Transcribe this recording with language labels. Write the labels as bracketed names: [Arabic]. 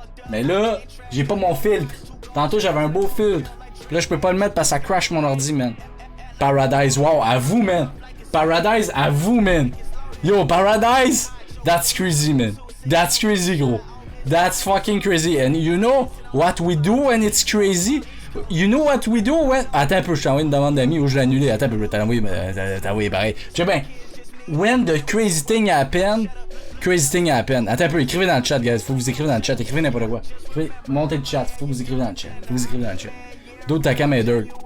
[French] Mais là, j'ai pas mon filtre. Tantôt, j'avais un beau filtre. Puis là, je peux pas le mettre parce que ça crash mon ordi, man. Paradise, wow, à vous, man. Paradise, à vous, man. [English] Yo, Paradise, that's crazy, man. That's crazy, gros. That's fucking crazy. And you know what we do when it's crazy? You know what we do when... [French] Attends un peu, je t'ai envoyé une demande d'amis ou je l'ai annulé. Attends un peu, je t'ai envoyé pareil. [English] Tu sais bien, when the crazy thing happen, crazy thing happen. [French] Attends un peu, écrivez dans le chat, guys. Faut que vous écrivez dans le chat. Écrivez n'importe quoi. Écrivez, montez le chat. Faut que vous écrivez dans le chat. Faut que vous écrivez dans le chat. D'autres, ta cam est dirt.